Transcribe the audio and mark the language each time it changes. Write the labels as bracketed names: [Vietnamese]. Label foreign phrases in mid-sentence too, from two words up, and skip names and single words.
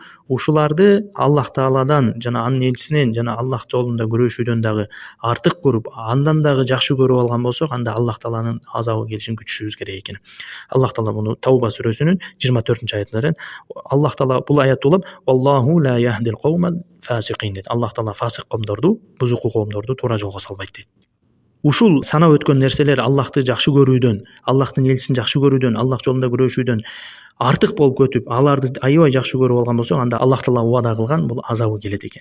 [Kyrgyz] Ушуларды Аллах Тааладан жана анын элчисинен жана Аллах жолунда күрөшүүдөн дагы артык көрүп, андан дагы жакшы көрүп алган болсок, анда Аллах Тааланын азабы келишин күтүшүбүз керек экен. Аллах Таала муну Тауба сүрөсүнүн 24-аятында Аллах Таала бул аятты улап, [Arabic] "الله لا يهدي القوم الفاسقين" дейт. [Kyrgyz] Аллах Таала фасык коомдорду, бузуку коомдорду туура жолго салбайт дейт. Ушул санап өткөн нерселер Аллахты жакшы көрүүдөн, Аллахтын элчисин жакшы көрүүдөн, Аллах жолунда күрөшүүдөн артык болуп көтүп, аларды аябай жакшы көрүп алган болсок, анда Аллах Таала убада кылган бул азабы келет экен.